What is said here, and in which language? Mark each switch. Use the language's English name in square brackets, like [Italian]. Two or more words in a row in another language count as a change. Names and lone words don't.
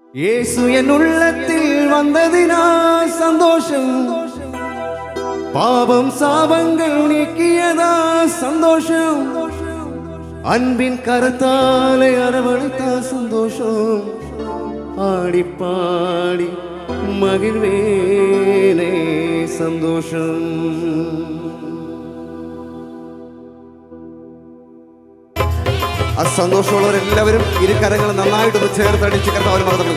[Tamil] இயேசு என் உள்ளத்தில் வந்ததினால் சந்தோஷம், பாவம் சாபங்கள் நீக்கியதா சந்தோஷம், அன்பின் கரத்தாலே அரவணைத்தா சந்தோஷம், ஆடி பாடி மகிழ்வேனே சந்தோஷம். [Malayalam] ആ സന്തോഷമുള്ളവരെല്ലാവരും ഇരു കരങ്ങൾ നന്നായിട്ടൊന്ന് ചേർത്തടിച്ച് കർത്താവിനെ മഹത്വപ്പെടുത്തുക.